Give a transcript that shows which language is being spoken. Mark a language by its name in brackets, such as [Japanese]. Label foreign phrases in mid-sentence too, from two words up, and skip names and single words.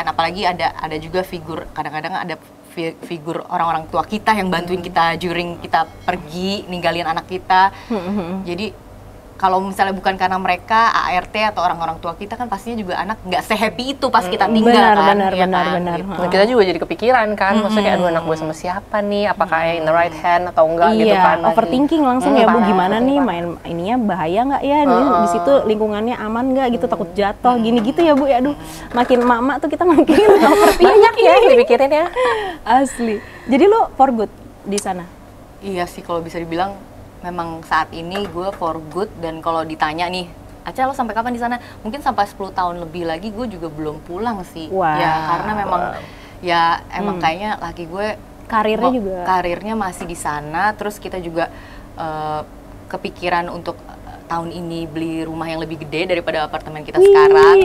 [Indonesian] Apalagi ada juga figur, kadang-kadang ada figur orang-orang tua kita yang bantuin kita during kita pergi ninggalin anak kita. Jadi kalau misalnya bukan karena mereka, ART atau orang-orang tua kita kan pastinya juga anak nggak se-happy itu pas kita tinggal benar. Gitu. Nah, kita juga jadi kepikiran kan, maksudnya kayak aduh anak gue sama siapa nih, apakah [English] in the right hand [Indonesian] atau enggak gitu kan. Overthinking langsung ya Bu, gimana nih main ininya bahaya nggak ya, di situ lingkungannya aman nggak gitu, takut jatuh gini gitu ya Bu ya. Aduh, makin emak tuh kita makin overthinking ya dipikirin ya. Asli. Jadi lo [English] for good [Indonesian] di sana? Iya sih, kalau bisa dibilang memang saat ini gue [English] for good. [Indonesian] Dan kalau ditanya nih, Aca lo sampai kapan di sana? Mungkin sampai 10 tahun lebih lagi gue juga belum pulang sih. Ya karena memang ya emang kayaknya laki gue karirnya masih di sana. Terus kita juga kepikiran untuk tahun ini beli rumah yang lebih gede daripada apartemen kita sekarang.